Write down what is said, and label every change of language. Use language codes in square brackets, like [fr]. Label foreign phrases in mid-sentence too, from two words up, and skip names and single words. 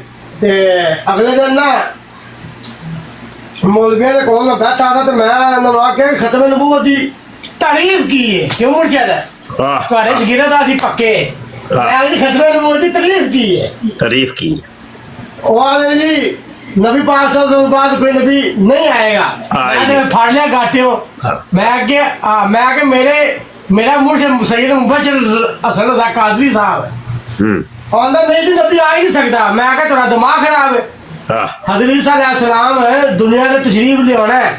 [pa] ਤੇ ਅਗਲੇ ਦਿਨ ਨਾ ਮੌਲਵੀਆਂ ਦੇ ਕੋਲ ਮੈਂ ਬੈਠਾ था, ਤੇ ਮੈਂ ਇਹਨਾਂ ਨੂੰ ਆਖਿਆ ਖਤਮ ਨਬੂਵਤ ਦੀ ਤਾਰੀਫ ਕੀ ਹੈ, ਕਿਉਂ ਮੁਰਸ਼ਦ ਤੁਹਾਡੇ ਜਗੀਰਦਾਰ ਸੀ ਪੱਕੇ, ਮੈਂ ਖਤਮ ਨਬੂਵਤ ਦੀ ਤਾਰੀਫ ਕੀ ਹੈ, ਤਾਰੀਫ ਕੀ ਉਹ ਆਲੇ ਜੀ [ur] نبی پاک [ar] صلى الله عليه وسلم [ur] بعد کوئی نبی نہیں آئے گا. میں نے پھاڑ لیا گاٹے ہو، میں کے میرا مرشد سید مبشر حسن رضا قادری صاحب ہے، اندر نہیں تھی نبی آ ہی نہیں سکتا. میں کیا تھوڑا دماغ خراب ہے، حضرت عیسیٰ علیہ السلام دنیا میں تشریف لے آنا ہے,